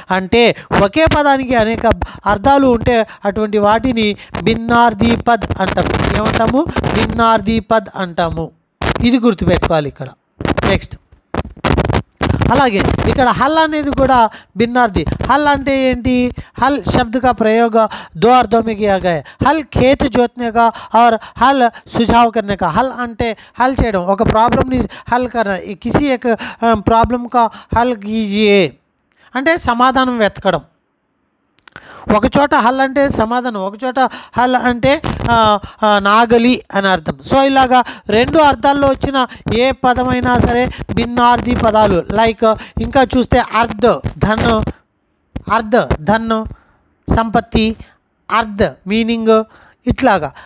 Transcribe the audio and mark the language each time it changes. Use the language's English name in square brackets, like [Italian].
[Telugu] అంటే ఒకే పదానికి అనేక అర్థాలు ఉంటే అటువంటి వాటిని భిన్నార్థి పద్ అంటాము. ఏమంటాము, భిన్నార్థి పద్ అంటాము. ఇది గుర్తుపెట్టుకోవాలి ఇక్కడ. నెక్స్ట్ అలాగే ఇక్కడ हल అనేది కూడా भिन्नार्थी. [Hindi] हल [Telugu] అంటే ఏంటి, [Hindi] हल शब्द का प्रयोग 2 अर्थों में किया गया है. हल खेत जोतने का और हल सुझाव करने का. [Telugu] हल అంటే हल చేయడం, ఒక ప్రాబ్లమ్ని हल करना, [Hindi] किसी एक प्रॉब्लम का हल कीजिए [Telugu] అంటే సమాధానం వెతకడం. ఒక చోట హల్ అంటే సమాధానం, ఒక చోట హల్ అంటే నాగలి అని అర్థం. సో ఇలాగా 2 అర్థాల్లో వచ్చిన ఏ పదమైనా సరే భిన్నార్థి పదాలు. లైక్ ఇంకా చూస్తే అర్ధ్ ధన్, అర్ధ్ ధన్ సంపత్తి, అర్ధ్ మీనింగ్, ఇట్లాగా.